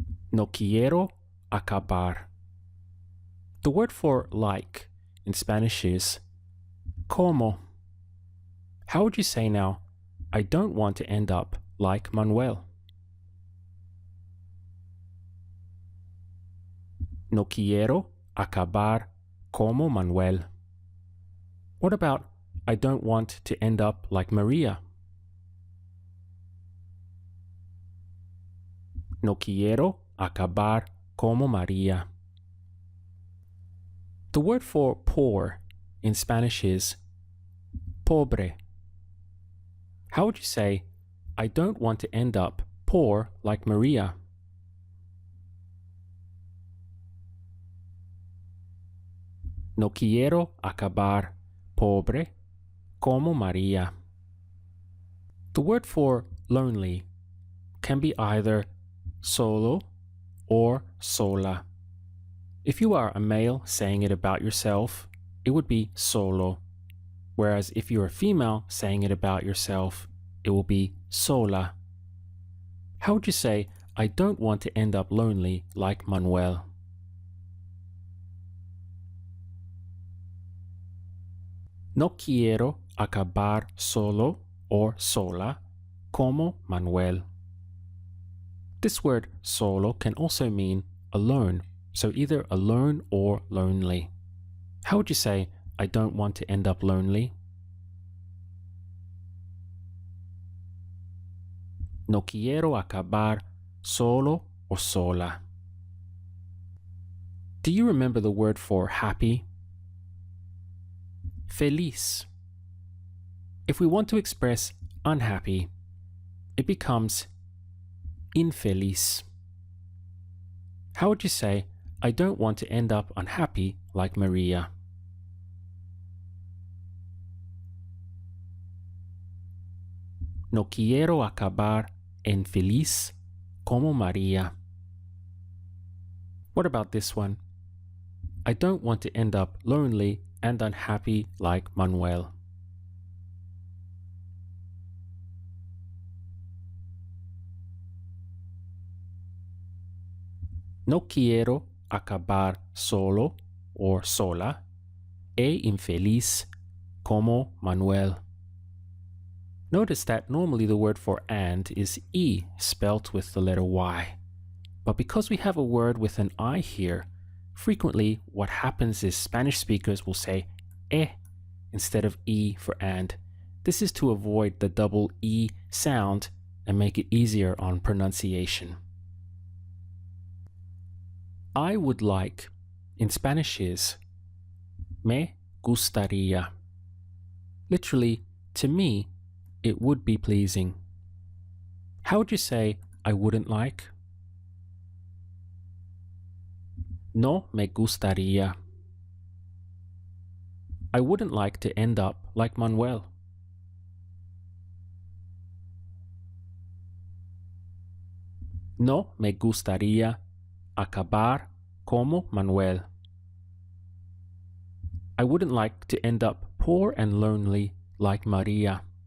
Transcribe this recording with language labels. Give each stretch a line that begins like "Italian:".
Spanish: No quiero acabar.
English: The word for like in Spanish is como. How would you say now, I don't want to end up like Manuel?
Spanish: No quiero acabar como Manuel.
English: What about I don't want to end up like Maria?
Spanish: No quiero acabar como Maria.
English: The word for poor in Spanish is pobre. How would you say I don't want to end up poor like Maria?
Spanish: No quiero acabar pobre como Maria.
English: The word for lonely can be either solo or sola. If you are a male saying it about yourself, it would be solo. Whereas if you're a female saying it about yourself, it will be sola. How would you say, I don't want to end up lonely like Manuel?
Spanish: No quiero acabar solo
English: or
Spanish: sola como Manuel.
English: This word solo can also mean alone, so either alone or lonely. How would you say, I don't want to end up lonely?
Spanish: No quiero acabar solo
English: or
Spanish: sola.
English: Do you remember the word for happy? Feliz. If we want to express unhappy, it becomes infeliz. How would you say, I don't want to end up unhappy like Maria?
Spanish: No quiero acabar infeliz como Maria.
English: What about this one? I don't want to end up lonely and unhappy like Manuel.
Spanish: No quiero acabar solo
English: or
Spanish: sola e infeliz como Manuel.
English: Notice that normally the word for and is E spelt with the letter Y. But because we have a word with an I here, frequently what happens is Spanish speakers will say instead of E for and. This is to avoid the double E sound and make it easier on pronunciation. I would like in Spanish is
Spanish: me gustaría.
English: Literally, to me, it would be pleasing. How would you say I wouldn't like?
Spanish: No me gustaría.
English: I wouldn't like to end up like Manuel.
Spanish: No me gustaría acabar como Manuel.
English: I wouldn't like to end up poor and lonely like Maria.